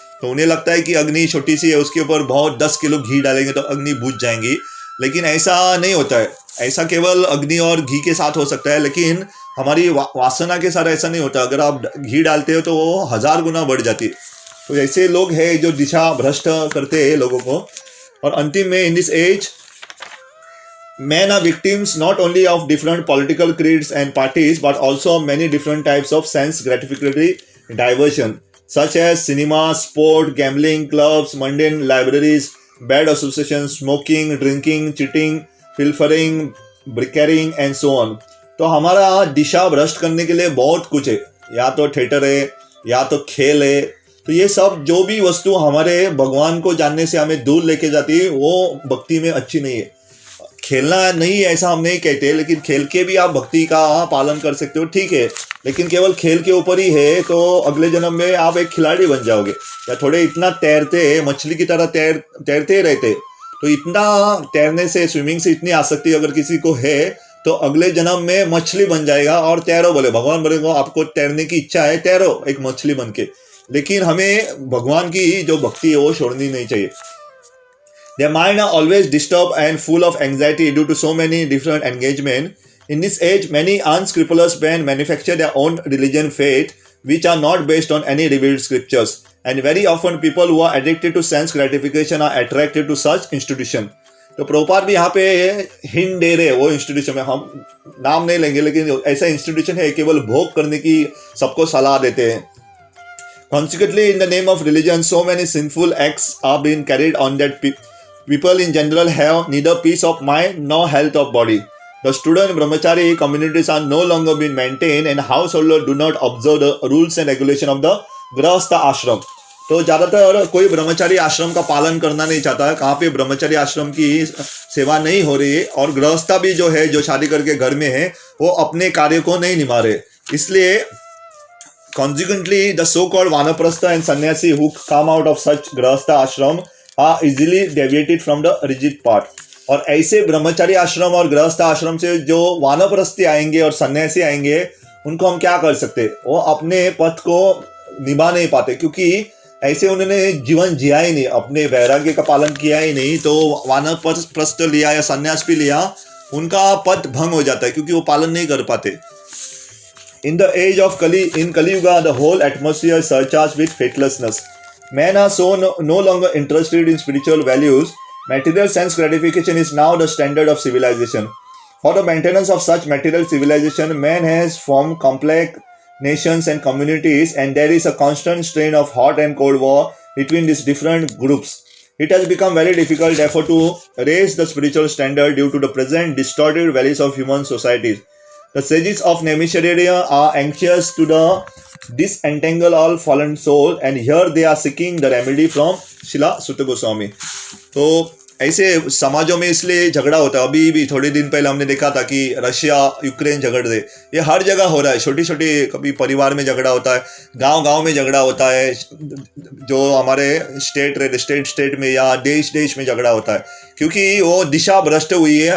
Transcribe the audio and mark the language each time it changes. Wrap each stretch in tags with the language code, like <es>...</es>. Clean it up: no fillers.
<hi>तो उन्हें लगता है कि अग्नि छोटी सी है, उसके ऊपर बहुत 10 किलो घी डालेंगे तो अग्नि बुझ जाएंगी, लेकिन ऐसा नहीं होता है. ऐसा केवल अग्नि और घी के साथ हो सकता है, लेकिन हमारी वासना के साथ ऐसा नहीं होता. अगर आप घी डालते हो तो वो 1000 गुना बढ़ जाती है. तो ऐसे लोग हैं जो दिशा भ्रष्ट करते हैं लोगों को. और अंतिम में,</hi> <en>In this age men are victims not only of different political creeds and parties but also many different types of sense gratificatory diversion such as cinema, sport, gambling, clubs, mundane libraries, bad associations, smoking, drinking, cheating, pilfering, brickering and so on.</en> <hi>तो हमारा दिशा भ्रष्ट करने के लिए बहुत कुछ है. या तो थिएटर है, या तो खेल है. तो ये सब जो भी वस्तु हमारे भगवान को जानने से हमें दूर लेके जाती है, वो भक्ति में अच्छी नहीं है. खेलना नहीं ऐसा हम नहीं कहते, लेकिन खेल के भी आप भक्ति का पालन कर सकते हो, ठीक है. लेकिन केवल खेल के ऊपर ही है तो अगले जन्म में आप एक खिलाड़ी बन जाओगे. या थोड़े इतना तैरते, मछली की तरह तैरते रहते, तो इतना तैरने से, स्विमिंग से इतनी आसक्ति अगर किसी को है तो अगले जन्म में मछली बन जाएगा. और तैरो, बोले भगवान बोलेगा आपको तैरने की इच्छा है, तैरो एक मछली बन के. लेकिन हमें भगवान की जो भक्ति है वो छोड़नी नहीं चाहिए.</hi> <en>Their mind are always disturbed and full of anxiety due to so many different engagements. In this age, many unscrupulous men manufacture their own religion faith, which are not based on any revealed scriptures. And very often, people who are addicted to sense gratification are attracted to such institution.</en> <hi>तो प्रभुपाद भी यहाँ पे hint दे रहे हैं वो institution में, हम नाम नहीं लेंगे, लेकिन ऐसा इंस्टीट्यूशन है केवल भोग करने की सबको सलाह देते हैं.</hi> <en>Consequently, in the name of religion, so many sinful acts are being carried on that people in general have neither peace of mind nor health of body. The student brahmachari communities are no longer being maintained and householders do not observe the rules and regulation of the grahastha ashram.</en> <hi>तो ज़्यादातर कोई ब्रह्मचारी आश्रम का पालन करना नहीं चाहता है. कहाँ पे ब्रह्मचारी आश्रम की सेवा नहीं हो रही है, और गृहस्था भी जो है, जो शादी करके घर में है, वो अपने कार्य को नहीं निभा रहे. इसलिए</hi> <en>consequently the so-called vanaprastha and sannyasi who come out of such grahastha ashram are easily deviated from the rigid path.</en> <hi>और ऐसे ब्रह्मचारी आश्रम और गृहस्थ आश्रम से जो वानप्रस्थी आएंगे और सन्यासी आएंगे, उनको हम क्या कर सकते? वो अपने पथ को निभा नहीं पाते, क्योंकि ऐसे उन्होंने जीवन जिया ही नहीं, अपने वैराग्य का पालन किया ही नहीं. तो वानप्रस्थ लिया या सन्यास भी लिया, उनका पथ भंग हो जाता है क्योंकि वो पालन नहीं कर पाते.</hi> <en>In the age of Kali Yuga, the whole atmosphere is surcharged with faithlessness. Men are so no longer interested in spiritual values. Material sense gratification is now the standard of civilization. For the maintenance of such material civilization, man has formed complex nations and communities, and there is a constant strain of hot and cold war between these different groups. It has become very difficult, therefore, to raise the spiritual standard due to the present distorted values of human societies. The sages of Naimisharya are anxious to the disentangle all fallen soul, and here they are seeking the remedy from Srila Suta Goswami.</en> <hi>तो ऐसे समाजों में इसलिए झगड़ा होता है। अभी भी थोड़े दिन पहले हमने देखा था कि रशिया यूक्रेन झगड़ रहे, ये हर जगह हो रहा है। छोटी छोटी कभी परिवार में झगड़ा होता है, गांव गांव में झगड़ा होता है, जो हमारे स्टेट में या देश में झगड़ा होता है, क्योंकि वो दिशा भ्रष्ट हुई है।</hi>